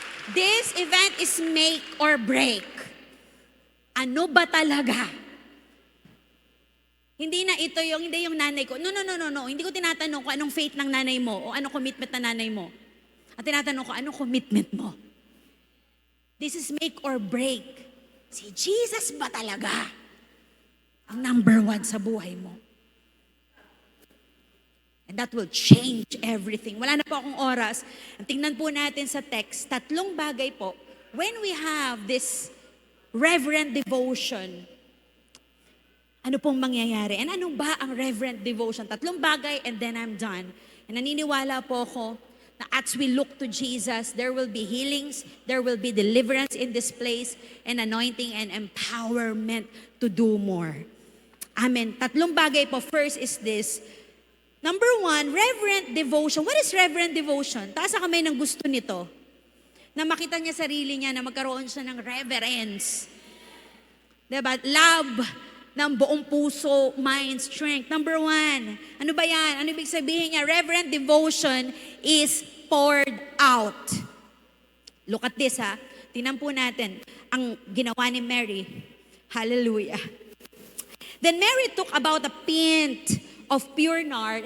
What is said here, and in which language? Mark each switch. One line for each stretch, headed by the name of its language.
English: This event is make or break.
Filipino: Ano ba talaga? Hindi na ito hindi yung nanay ko. No. Hindi ko tinatanong kung anong faith ng nanay mo o anong commitment ng nanay mo. At tinatanong ko, anong commitment mo?
English: This is make or break.
Filipino: Si Jesus ba talaga ang number 1 sa buhay mo?
English: And that will change everything.
Filipino: Wala na po akong oras. Tingnan po natin sa text, 3 bagay po.
English: When we have this reverent devotion,
Filipino: ano pong mangyayari?
English: And
Filipino: ano ba ang
English: reverent devotion?
Filipino: 3 bagay
English: and then I'm done.
Filipino: And naniniwala po ako na
English: as we look to Jesus, there will be healings, there will be deliverance in this place, and anointing and empowerment to do more. Amen.
Filipino: 3 bagay po.
English: First is this. Number 1, reverent devotion. What is reverent devotion?
Filipino: Taas ang kamay ng gusto nito. Na makita niya sarili niya, na magkaroon siya ng reverence. Diba? Love ng buong puso, mind, strength. Number 1. Ano ba yan? Ano ibig sabihin niya?
English: Reverent devotion is poured out. Look at this ha.
Filipino: Tingnan po natin ang ginawa ni Mary. Hallelujah.
English: Then Mary took about a pint of pure nard.